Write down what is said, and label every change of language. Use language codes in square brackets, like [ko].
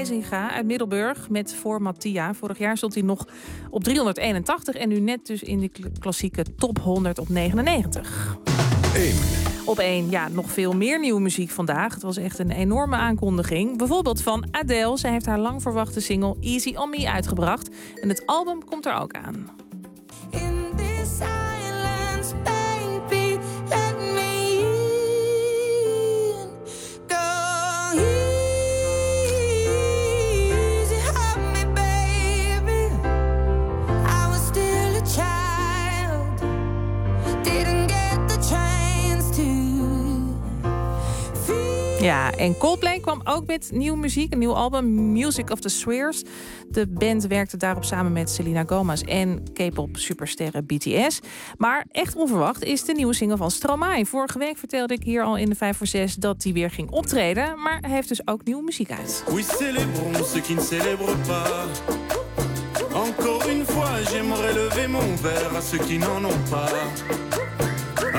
[nl] Uit Middelburg met Voor Mattia. Vorig jaar stond hij nog op 381 en nu net dus in de klassieke top 100 op 99. Op 1, ja, nog veel meer nieuwe muziek vandaag. Het was echt een enorme aankondiging. Bijvoorbeeld van Adele. Zij heeft haar lang verwachte single Easy On Me uitgebracht. En het album komt er ook aan. [en] In this silence, baby, let me in. Go easy. [nl] Ja, en Coldplay kwam ook met nieuwe muziek, een nieuw album, Music of the Spheres. De band werkte daarop samen met Selena Gomez en K-pop supersterren BTS. Maar echt onverwacht is de nieuwe single van Stromae. Vorige week vertelde ik hier al in de 5 voor 6 dat hij weer ging optreden, maar hij heeft dus ook nieuwe muziek uit. [fr] Oui, célébrons ceux qui ne célèbrent pas. Encore une fois, j'aimerais lever mon verre à ceux qui n'en ont pas.